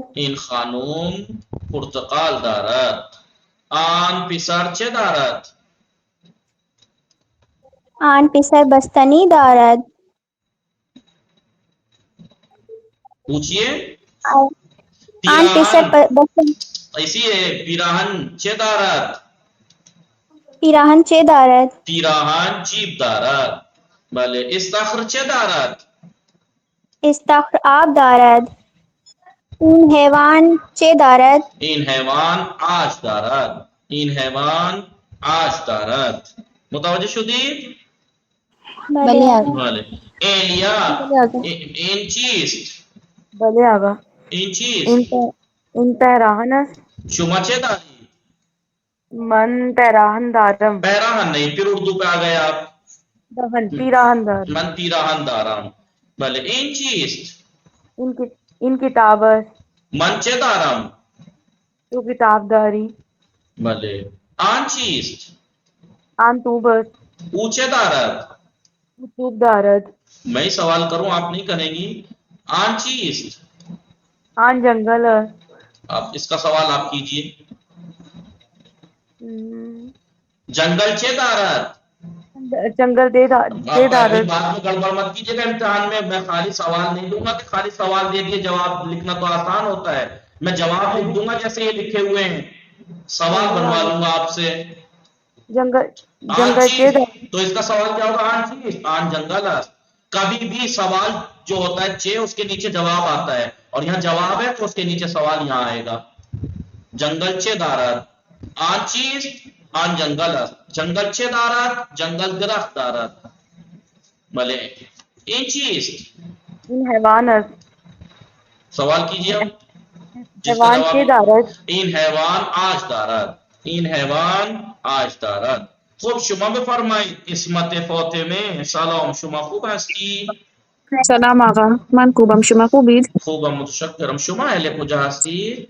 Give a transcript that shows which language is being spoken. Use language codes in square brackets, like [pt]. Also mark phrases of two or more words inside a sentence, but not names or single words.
[fa] این خانم پرتقال دارد. آن پسر چه دارد؟ آن پسر بستنی دارد. [ur] پوچھئے. [fa] آن پسر بستنی. [ur] ایسی ہے. [fa] پیراہن چه دارد؟ پیراهن چه دارد؟ پیراهن جیب دارد. بله. استخر چه دارد؟ استخر آب دارد. این حیوان چه دارد؟ این حیوان آج دارد. این حیوان آج دارد. متوجه شدید؟ بله آقا. بله. ایلیا این چیست؟ بله آقا. این چیست؟ این پیراهن است. شما چه داری؟ من پیراهن دارم. [ur] پیراہن نہیں، پھر اردو پہ آ گئے آپ. [fa] پیراهن دارم. من پیراہن دارم. بله. این چیست؟ این کتاب است. من چه دارم؟ تو کتاب داری. بله. آن چیست؟ آن توپ است. او چه دارد؟ توپ دارد. [ur] میں ہی سوال کروں آپ نہیں کریں گی. [fa] آن چیست؟ آن جنگل است. [ur] آپ اس کا سوال آپ کیجئے. [fa] جنگل چه دارد؟ جنگل دے [ur] بات [fa] دارد. [ur] میں گڑبڑ مت کیجیے گا. امتحان میں خالی سوال نہیں دوں گا کہ خالی سوال دے دیے جواب لکھنا تو آسان ہوتا ہے. میں جواب لکھ دوں گا جیسے یہ لکھے ہوئے ہیں، سوال بنوا لوں گا آپ سے. [fa] جنگل آن چه چیز، دارد. [ur] تو اس کا سوال کیا ہوگا؟ [fa] آن چیز، آن جنگل است. [ur] کبھی بھی سوال جو ہوتا ہے چھ اس کے نیچے جواب آتا ہے، اور یہاں جواب ہے تو اس کے نیچے سوال یہاں آئے گا. [fa] جنگل چه دارد. آن چیز آن جنگل است جنگل چه دارد جنگل درخت دارد. بله این چیست؟ این حیوان است. [ur] سوال کیجیے اب جس کا [fa] حیوان چه [ur] جواب [fa] دارد؟ این حیوان آج دارد این حیوان آج دارد. خب شما بفرمایید اسمت فاطمه سلام شما خوب هستی؟ سلام آقا من خوبم شما خوبید؟ خوبم متشکرم. شما اهل کجا هستی؟